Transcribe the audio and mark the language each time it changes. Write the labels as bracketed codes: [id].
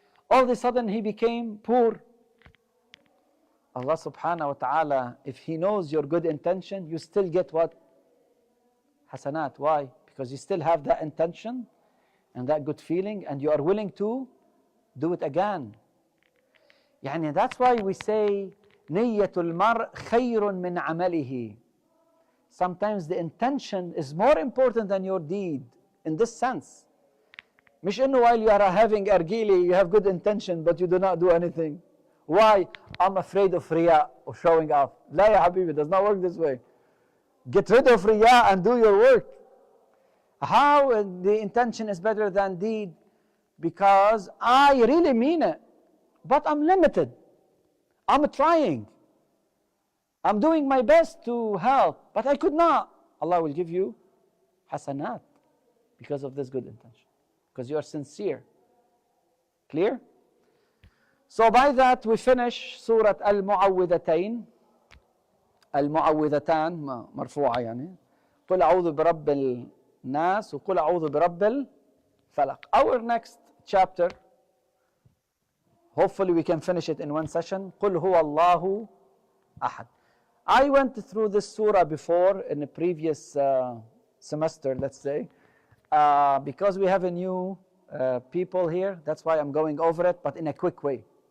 [en] All of a sudden he became poor. Allah subhanahu wa ta'ala, if He knows your good intention, you still get what? Hasanat. Why? Because you still have that intention and that good feeling, and you are willing to do it again. [ar] يعني [en] that's why we say [ar] نية المرء خير من عمله. [en] Sometimes the intention is more important than your deed, in this sense. [ar] مش إنه [en] while you are having argili, you have good intention but you do not do anything. Why? I'm afraid of riya, of showing off. [ar] لا يا حبيبي, [en] it does not work this way. Get rid of riya and do your work. How the intention is better than deed? Because I really mean it, but I'm limited. I'm trying. I'm doing my best to help, but I could not. Allah will give you hasanat because of this good intention, because you are sincere. Clear? So by that we finish Surah Al-Mu'awwidhatayn. [ar] المعوذتان مرفوعة يعني قل أعوذ برب الناس وقل أعوذ برب الفلق. [en] Our next chapter, hopefully we can finish it in one session, [ar] قل هو الله أحد. [en] I went through this surah before in a previous semester, let's say, because we have a new people here, that's why I'm going over it, but in a quick way.